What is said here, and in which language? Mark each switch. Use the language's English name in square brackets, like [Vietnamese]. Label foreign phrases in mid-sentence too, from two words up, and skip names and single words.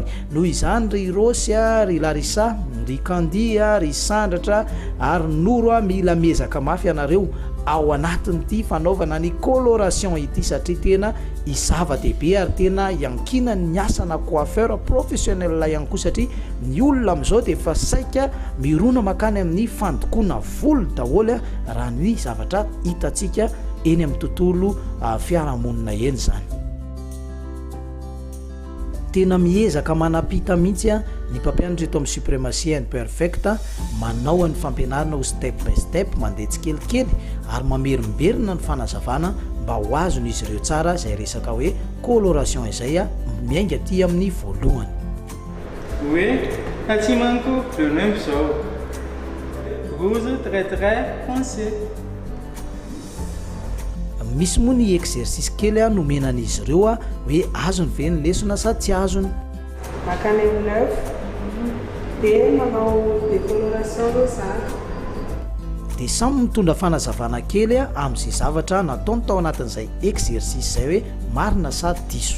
[Malagasy] Noho izany ry Rosy ry Larissa ry Kandi ry Sandratra ary Noro mila mezaka mafy ianareo ao anatin'ity fanaovana ny coloration ity satria tena izava-dehibe ary tena iankina ny asana [French] coiffeur professionnel [Malagasy] ihany koa, satria ny olona amin'izao dia efa saika mirona makany amin'ny fandokoana volo daholo raha ny zavatra hitantsika eny amin'ny tontolo fiarahamonina eny zany. Tena miezaka manapita mihitsy ny mpampianatra eto amin'ny [English] supremacy and perfect [Malagasy] manao ny fampianarana ho [English] step by step, [Malagasy] mandeha tsikelikely ary mamerimberina ny fanazavana mba ho azony izy ireo tsara izay resaka hoe coloration izay miainga aty amin'ny voalohany. Oui, aty manko [French] le même [Malagasy] zao [French] rouge très foncé. [Malagasy] Misy moa ny exercice kely nomenan'izy ireo hoe azony ve ny lesona sa tsy azony. Makany amin'ny 9 dia manao décoloration rosary. Dia samy mitondra fanazavana kely amin'izay zavatra nataony tao anatin'izay exercice izay hoe marina sa diso.